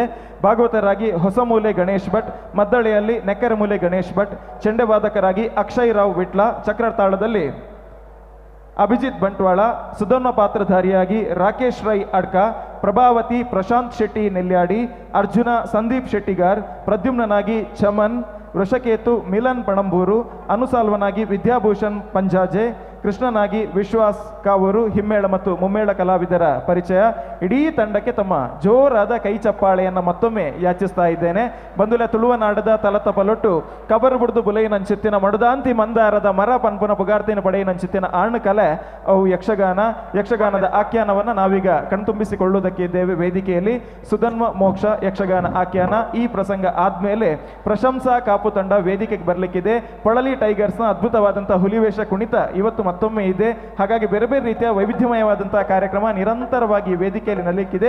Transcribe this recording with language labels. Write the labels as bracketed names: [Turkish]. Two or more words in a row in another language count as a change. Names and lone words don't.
[Kannada] ಭಾಗವತರಾಗಿ ಹೊಸಮೂಲೆ ಗಣೇಶ್ ಭಟ್, ಮದ್ದಳೆಯಲ್ಲಿ ನೆಕ್ಕರಮೂಲೆ ಗಣೇಶ್ ಭಟ್, ಚೆಂಡೆವಾದಕರಾಗಿ ಅಕ್ಷಯ್ ರಾವ್ ವಿಟ್ಲ, ಚಕ್ರತಾಳದಲ್ಲಿ ಅಭಿಜಿತ್ ಬಂಟ್ವಾಳ, ಸುಧನ್ವ ಪಾತ್ರಧಾರಿಯಾಗಿ ರಾಕೇಶ್ ರೈ ಅಡ್ಕ, ಪ್ರಭಾವತಿ ಪ್ರಶಾಂತ್ ಶೆಟ್ಟಿ ನೆಲ್ಯಾಡಿ, ಅರ್ಜುನ ಸಂದೀಪ್ ಶೆಟ್ಟಿಗಾರ್, ಪ್ರದ್ಯುಮ್ನಾಗಿ ಚಮನ್, ವೃಷಕೇತು ಮಿಲನ್ ಪಣಂಬೂರು, ಅನುಸಾಲ್ವನಾಗಿ ವಿದ್ಯಾಭೂಷಣ್ ಪಂಜಾಜೆ, ಕೃಷ್ಣನಾಗಿ ವಿಶ್ವಾಸ್ ಕಾವೂರು. ಹಿಮ್ಮೇಳ ಮತ್ತು ಮುಮ್ಮೇಳ ಕಲಾವಿದರ ಪರಿಚಯ. ಇಡೀ ತಂಡಕ್ಕೆ ತಮ್ಮ ಜೋರಾದ ಕೈ ಚಪ್ಪಾಳೆಯನ್ನು ಮತ್ತೊಮ್ಮೆ ಯಾಚಿಸ್ತಾ ಇದ್ದೇನೆ. [Tulu] ಬಂದುಲೆ ತುಳುವನಾಡದ ತಲತ ಪಲೊಟ್ಟು ಕಬರ್ ಬುಡ್ದು ಬುಲೈನಂಚಿತ್ತಿನ ಮಡುದಾಂತಿ ಮಂದಾರದ ಮರ ಪನ್ಪುನ ಪುಗಾರ್ತಿನ ಪಡೆಯಿನಂಚಿತ್ತಿನ ಆಣ್ ಕಲೆ ಅವು [Kannada] ಯಕ್ಷಗಾನದ ಆಖ್ಯಾನವನ್ನು ನಾವೀಗ ಕಣ್ತುಂಬಿಸಿಕೊಳ್ಳುವುದಕ್ಕೆ ಇದ್ದೇವೆ ವೇದಿಕೆಯಲ್ಲಿ. ಸುಧನ್ವ ಮೋಕ್ಷ ಯಕ್ಷಗಾನ ಆಖ್ಯಾನ. ಈ ಪ್ರಸಂಗ ಆದ್ಮೇಲೆ ಪ್ರಶಂಸಾ ಕಾಪು ತಂಡ ವೇದಿಕೆಗೆ ಬರಲಿಕ್ಕಿದೆ. ಪೊಳಲಿ ಟೈಗರ್ಸ್ನ ಅದ್ಭುತವಾದಂತಹ ಹುಲಿವೇಷ ಕುಣಿತ ಇವತ್ತು ಮತ್ತೊಮ್ಮೆ ಇದೆ. ಹಾಗಾಗಿ ಬೇರೆ ಬೇರೆ ರೀತಿಯ ವೈವಿಧ್ಯಮಯವಾದಂತಹ ಕಾರ್ಯಕ್ರಮ ನಿರಂತರವಾಗಿ ವೇದಿಕೆಯಲ್ಲಿ ನಡೀಲಿಕ್ಕಿದೆ.